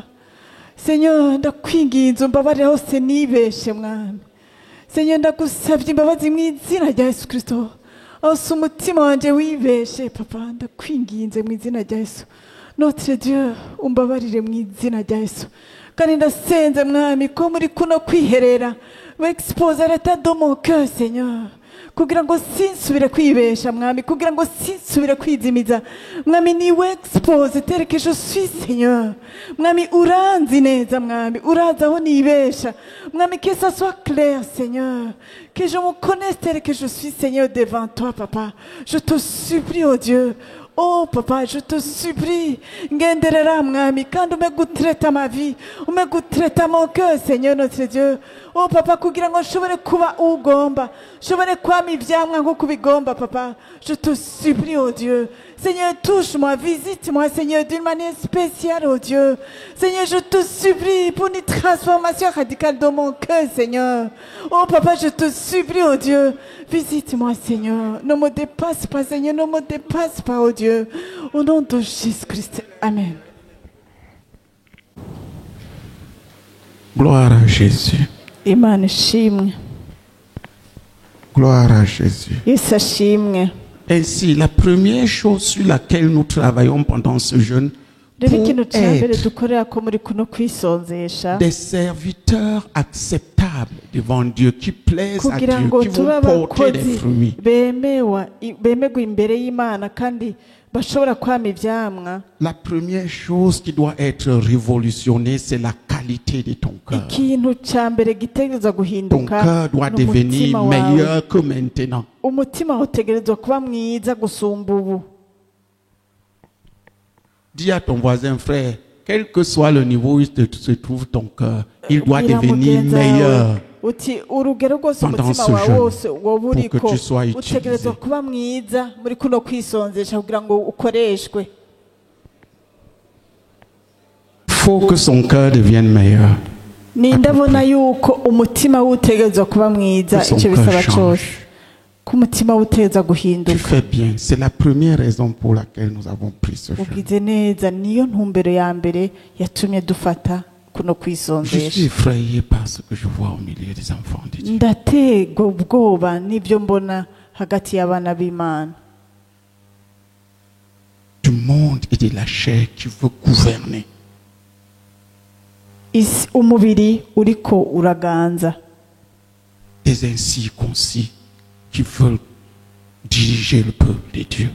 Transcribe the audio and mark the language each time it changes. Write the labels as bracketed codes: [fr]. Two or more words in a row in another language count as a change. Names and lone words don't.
[rn] Seigneur, ndakwinginze umbabarire hose nibeshe mwami. Seigneur, ndagusabye imbabazi mu izina rya Yesu Kristo. Ose umutima wanje wibeshe papa, ndakwinginze mu izina rya Yesu. [fr] Notre Dieu, [rn] umbabarire mu izina rya Yesu. Kandi ndasenze mwami ko muri kuno kwiherera [fr] expose l'état de mon cœur, Seigneur. [rn] Kugira ngo sinsubire kwibesha mwami, kugira ngo sinsubire kwizimiza mwami, niwe [fr] expose tel que je suis, Seigneur. [rn] Mwami uranzi neza mwami, urazi aho nibesha mwami, [fr] que ça soit clair, Seigneur, que je me connaisse tel que je suis, Seigneur, devant toi papa. Je te supplie, oh Dieu. Oh papa, je te supplie, [rn] ngenderera mwami, kandi ume gutreta [fr] ma vie, [rn] ume gutreta [fr] mon cœur, Seigneur notre Dieu. oh papa [rn] kugira ngo nshobore kuba ugomba nshobore kwama ivyamwa nko kubigomba papa [fr] je te supplie oh Dieu Seigneur touche-moi visite-moi Seigneur d'une manière spéciale oh Dieu Seigneur je te supplie pour une transformation radicale dans mon cœur Seigneur oh papa je te supplie oh Dieu visite-moi Seigneur ne me dépasse pas Seigneur ne me dépasse pas oh Dieu au nom de Jésus-Christ amen. Gloire à Jésus. [rn] Imana ishimwe [fr] Gloire à Jésus. [rn] Yesu ashimwe. [fr] Ainsi, la première chose sur laquelle nous travaillons pendant ce jeûne, [rn] rero [fr] pour [rn] ikintu cya mbere [fr] être [rn] dukorera ko muri kuno kwisonzesha [fr] des serviteurs acceptables devant Dieu, qui plaisent à [rn] kugira [fr] Dieu, [rn] ngo [fr] qui [rn] tube [fr] vont porter des [rn] abakozi [fr] fruits. [rn] bemerwa imbere y'Imana kandi bashobora kwama ivyamwa. [fr] La première chose qui doit être révolutionnée, c'est la qualité de ton cœur. [rn] Ikintu cya mbere gitegerezwa [fr] Ton [rn] guhinduka [fr] cœur doit devenir [rn] n'umutima wawe. [fr] meilleur que maintenant. [rn] Umutima wawe utegerezwa kuba mwiza gusumba ubu. [fr] Dis à ton voisin, frère, quel que soit le niveau où se trouve ton cœur, il doit [rn] Bwira [fr] devenir [rn] mugenzi wawe, [fr] meilleur. [rn] uti urugero rwose [fr] pendant [rn] umutima [fr] ce [rn] wawe [fr] jeûne, [rn] wose woba uriko [fr] pour que tu sois utilisé. [rn] utegerezwa kuba mwiza muri kuno kwisonzesha kugira ngo ukoreshwe. [fr] Faut que son cœur devienne meilleur. [rn] Nindabona yuko umutima wutegerezwa kuba mwiza [fr] Que son [rn] icyo [fr] cœur [rn] bisaba [fr] change. [rn] cyose ko umutima wutegerezwa [fr] Tu [rn] guhinduka. [fr] fais bien. C'est la première raison pour laquelle nous avons pris ce jeûne. [rn] Ugize neza niyo ntumbero ya mbere yatumye dufata kuno [fr] Je suis [rn] kwisonzesha. [fr] effrayé par ce que je vois au milieu des enfants de Dieu. [rn] Ndategwa ubwoba n'ibyo mbona hagati y'abana b'Imana. [fr] Du monde et de la chair qui veut gouverner. [rn] Umubiri uriko uraganza. [fr] Des incirconcis qui veulent diriger le peuple de Dieu.